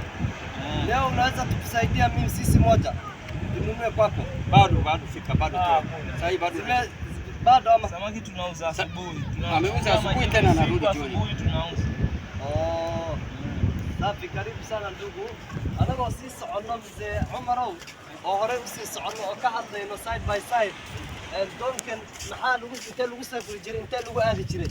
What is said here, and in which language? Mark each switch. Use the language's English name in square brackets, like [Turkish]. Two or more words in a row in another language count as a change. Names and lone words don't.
[Swahili] Leo unaweza tukusaidia mimi sisi moja tununue kwako? Bado fika bado tu. Sasa hivi bado ama Samaki tunauza asubuhi. Ameuza asubuhi tena narudi jioni. Asubuhi tunauza. safi, karibu sana ndugu. [Somali] Anagoo sii socono mzee Cumarow oo hore u sii socono oo ka hadlayno [English] side by side [Somali] doonkan maxaa lagu safri jiray intee lagu aadi jiray?